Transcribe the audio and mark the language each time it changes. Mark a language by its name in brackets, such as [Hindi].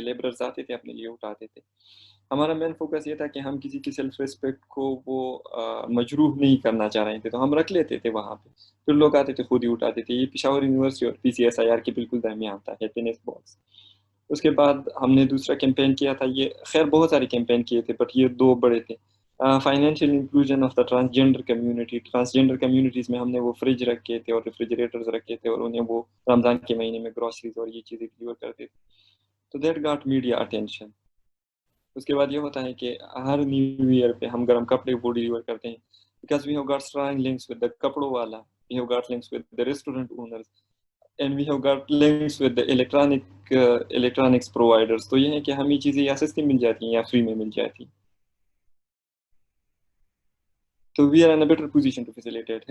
[Urdu] Labourers آتے تھے اپنے لیے اٹھاتے تھے. ہمارا مین فوکس یہ تھا کہ ہم کسی کی سیلف ریسپیکٹ کو وہ مجروح نہیں کرنا چاہ رہے تھے, تو ہم رکھ لیتے تھے وہاں پہ. پھر لوگ آتے تھے خود ہی اٹھاتے تھے. یہ پشاور یونیورسٹی اور PCSIR کے بالکل درمیان تھا ہیپینس باکس. اس کے بعد ہم نے دوسرا کیمپین کیا تھا. یہ خیر بہت سارے کیمپین کیے تھے, بٹ یہ دو بڑے تھے. [English] Financial inclusion of the transgender community. [Urdu] Transgender communities میں ہم نے وہ فریج رکھے تھے اور ریفریجریٹرز رکھے تھے, اور انہیں وہ رمضان کے مہینے میں گروسریز اور یہ چیزیں ڈلیور کرتے تھے. [English] تو that got media attention. [Urdu] اس کے بعد یہ ہوتا ہے کہ ہر نیو ایئر پہ ہم گرم کپڑے وہ ڈلیور کرتے ہیں, [English] Because we have got strong links with the کپڑوں والا, we have got links with the restaurant owners, and we have got links with the electronics providers. [Urdu] تو یہ ہے کہ ہمیں چیزیں یا سستی مل جاتی ہیں یا فری میں مل جاتی ہیں. [English] تو we are in a better position to facilitate.